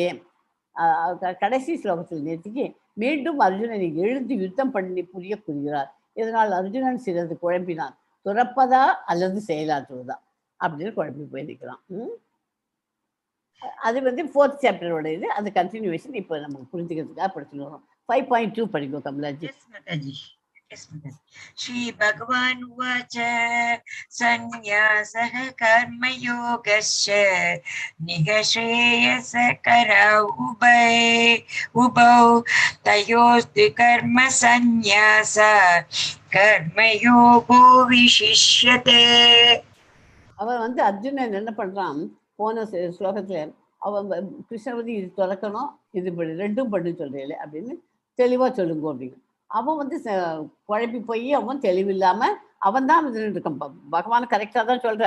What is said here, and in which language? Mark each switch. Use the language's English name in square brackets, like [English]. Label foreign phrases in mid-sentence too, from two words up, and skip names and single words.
[Tamil] கடைசி ஸ்லோகத்தில் நேத்திக்கு மீண்டும் அர்ஜுனனை எழுந்து யுத்தம் பண்ணி புரிய கூறுகிறார். இதனால் அர்ஜுனன் சிறிது குழம்பினான். துறப்பதா அல்லது செயலாற்றுவதா அப்படின்னு குழம்பி போயிருக்கலாம். அது வந்து 4th சாப்டரோட இது. அது கண்டினியூவேஷன் இப்போ நம்ம புரிஞ்சுக்கிறதுக்காக படிச்சுட்டு வரோம். 5.2 படிக்கும் கமலாஜி. [Sanskrit] श्री भगवान् उवाच सन्न्यासः कर्मयोगस्य निःश्रेयसकरौ उभौ तयोस्तु कर्मसन्न्यास कर्मयोगो विशिष्यते. [Tamil] அவன் வந்து அர்ஜுனன் என்ன பண்றான், போன ஸ்லோகத்துல அவன் கிருஷ்ணன் வந்து இது துறக்கணும், இது ரெண்டும் பண்ணு சொல்றேன் அப்படின்னு தெளிவா சொல்லுங்க அப்படின்னு. அவன் வந்து குழப்பி போய் அவன் தெளிவில்லாம அவன் தான் இருக்கான். பகவான் கரெக்டா தான் சொல்றார்.